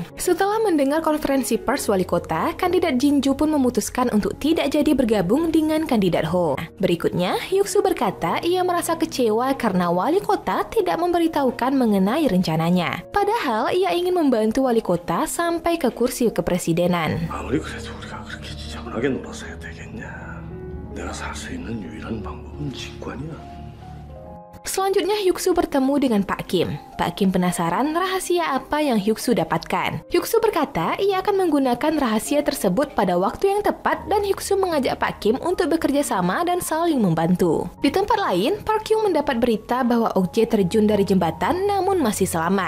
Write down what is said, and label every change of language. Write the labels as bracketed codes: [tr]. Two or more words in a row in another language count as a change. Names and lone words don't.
[id] Setelah mendengar konferensi pers wali kota, kandidat Jinju pun memutuskan untuk tidak jadi bergabung dengan kandidat Ho. Berikutnya, Hyuk-soo berkata ia merasa kecewa karena wali kota tidak memberitahukan mengenai rencananya. Padahal ia ingin membantu wali kota sampai ke kursi kepresidenan. [ko] 아무리 그래도 우리가 그렇게 지저분하게 놀아서야 되겠냐. 내가 살 수 있는 유일한 방법은 직관이야. [id] Selanjutnya Hyuk-soo bertemu dengan Pak Kim. Pak Kim penasaran rahasia apa yang Hyuk-soo dapatkan. Hyuk-soo berkata ia akan menggunakan rahasia tersebut pada waktu yang tepat dan Hyuk-soo mengajak Pak Kim untuk bekerja sama dan saling membantu. Di tempat lain, Park Hyung mendapat berita bahwa Ok-jae terjun dari jembatan namun masih selamat.